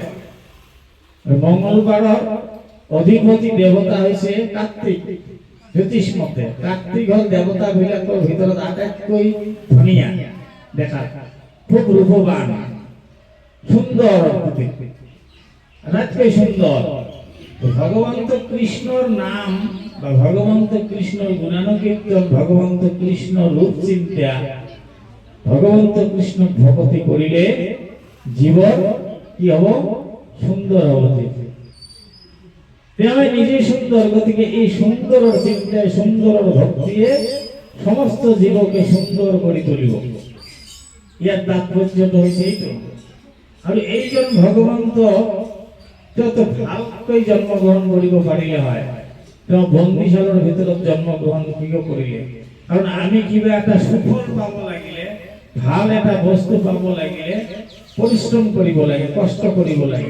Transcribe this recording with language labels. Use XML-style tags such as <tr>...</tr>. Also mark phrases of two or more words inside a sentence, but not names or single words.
<as>মঙ্গলবাৰৰ অধিপতি দেবতা হৈছে কাৰ্তিক। জ্যোতিষ মতে কাৰ্তিক হল দেবতা বিলাকৰ ভিতৰত আটাইতকৈ ধুনীয়া দেখা, খুব ৰূপৱান, সুন্দৰ, আটাইতকৈ সুন্দৰ। ভগবন্ত কৃষ্ণর নাম বা ভগবন্ত কৃষ্ণর গুণানুকীর্তন, ভগবন্ত কৃষ্ণ রূপ চিন্তা, ভগবন্ত কৃষ্ণ ভক্তি করিলে জীবন কি হব? সুন্দর হব। নিজে সুন্দর, গতিকে এই সুন্দর চিন্তায়, সুন্দর ভক্তিয়ে সমস্ত জীবকে সুন্দর করে তুলিব। ইয়ার তাৎপর্যটা হয়েছে এইটো। আর এইজন ভগবন্ত তো ভালকৈ জন্মগ্রহণ করিব পাৰিলে হয়, তেওঁ বন্দিশালৰ ভিতৰত জন্মগ্রহণ কিয় কৰিলে? কারণ আমি কিবা এটা সুফল পাব লাগিলে, ভাল এটা বস্তু পাব লাগিলে পৰিশ্ৰম কৰিব লাগে, কষ্ট কৰিব লাগে।</as>